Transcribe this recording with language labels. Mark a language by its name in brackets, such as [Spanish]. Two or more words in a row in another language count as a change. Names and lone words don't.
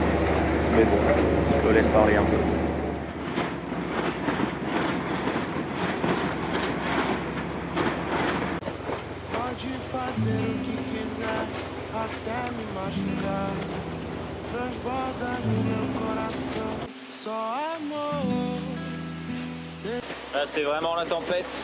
[French] Mais bon, je le laisse parler un peu. [Portuguese] Pode fazer o que quiser, até me machucar. Transborda no meu coração, só amor. [French] Là, c'est vraiment la tempête.